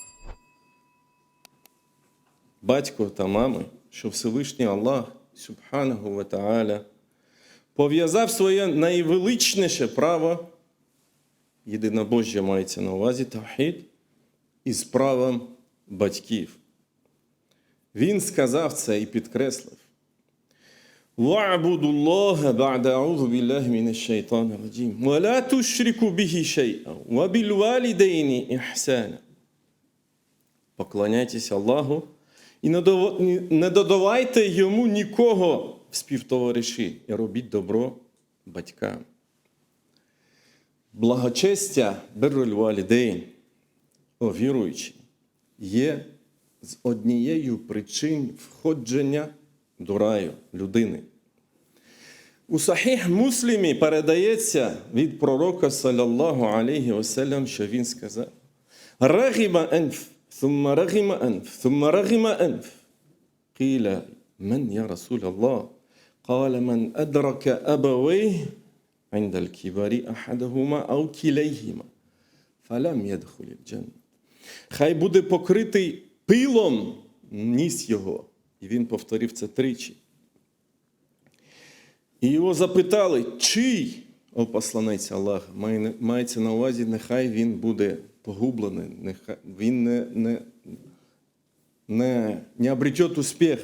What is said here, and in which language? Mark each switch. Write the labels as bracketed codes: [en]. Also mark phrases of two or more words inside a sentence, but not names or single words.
[uk] батька та мами, що Всевишній Аллах, [ar] سبحانه وتعالى, [uk] пов'язав своє найвеличніше право, єдинобожжя мається на увазі, тавхід, із правом батьків. Він сказав це і підкреслив. [ar] وَاعْبُدُوا اللَّهَ بَعْدَ أَعُوذُ بِاللَّهِ مِنَ الشَّيْطَانِ الرَّجِيمِ وَلَا تُشْرِكُوا بِهِ شَيْئًا وَبِالْوَالِدَيْنِ إِحْسَانًا. [uk] Поклоняйтесь Аллаху і не додавайте йому нікого в співтовариші і робіть добро батькам. Благочестя [ar] بر الوالدين, [uk] о віруючі, є з однією причин входження до раю людини. У Сахіх Муслімі передається від пророка, [ar] صلى الله عليه وسلم, [uk] що він сказав: [ar] «رغم أنف, ثم رغم أنف ثم رغم أنف قيل من يا رسول الله قال من أدرك أبويه عند الكبر أحدهما أو كليهما فلم يدخل الجنة». [uk] Хай буде покритий пилом ніс його. І він повторив це тричі. І його запитали, чий, о посланець Аллаха, мається на увазі, нехай він буде погублений, нехай він не обретет успіх.